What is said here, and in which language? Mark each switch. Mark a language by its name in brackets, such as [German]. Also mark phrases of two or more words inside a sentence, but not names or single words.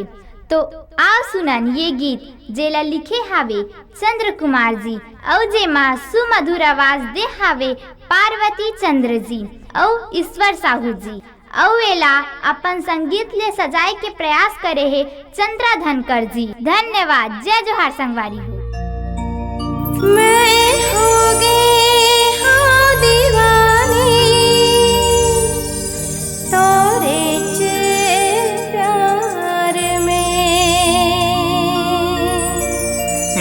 [Chhattisgarhi] तो आओ सुनन ये गीत जेला लिखे हावे चंद्र कुमार जी और जेमा सुमधुर आवाज दे हावे पार्वती चंद्र जी और ईश्वर साहू जी। और एला अपन संगीत ले सजाए के प्रयास करे है चंद्रा धनकर जी। धन्यवाद। जय जोहार संगवारी हो। मैं हो गई हाँ दीवानी तोरे प्यार में,